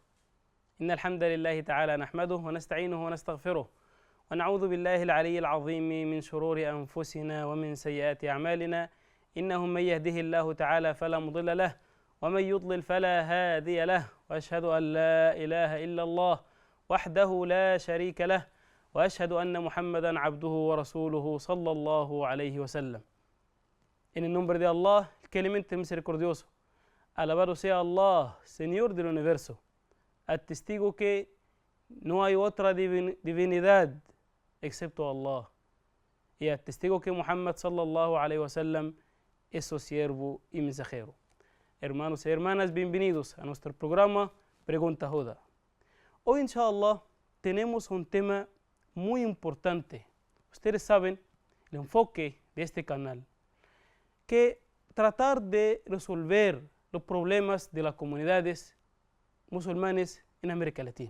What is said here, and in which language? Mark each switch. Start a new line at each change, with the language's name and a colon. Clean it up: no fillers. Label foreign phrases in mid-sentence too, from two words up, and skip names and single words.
Arabic: إن الحمد لله تعالى نحمده ونستعينه ونستغفره ونعوذ بالله العلي العظيم من شرور أنفسنا ومن سيئات أعمالنا، إنه من يهده الله تعالى فلا مضل له ومن يضلل فلا هادي له، وأشهد أن لا إله إلا الله وحده لا شريك له، وأشهد أن محمدا عبده ورسوله صلى الله عليه وسلم.
Spanish: En el nombre de Allah, el clemente misericordioso. Alabado sea Allah, Señor del universo. Atestigo que no hay otra divinidad excepto Allah. Y atestigo que Muhammad
Arabic: صلى الله عليه وسلم
Spanish: es su siervo y mensajero. Hermanos y hermanas, bienvenidos a nuestro programa Pregunta Huda. Hoy, inshallah, tenemos un tema muy importante. Ustedes saben el enfoque de este canal, que tratar de resolver los problemas de las comunidades musulmanes en América Latina.